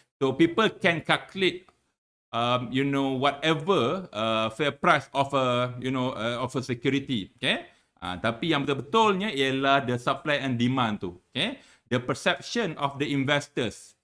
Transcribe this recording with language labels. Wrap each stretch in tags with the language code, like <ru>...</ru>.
<en>So people can calculate, whatever fair price of a, of a security. Okay.</en> <ms>Tapi yang betul-betulnya ialah</ms> <en>the supply and demand</en> <ms>tu.</ms> <en>Okay. The perception of the investors.</en>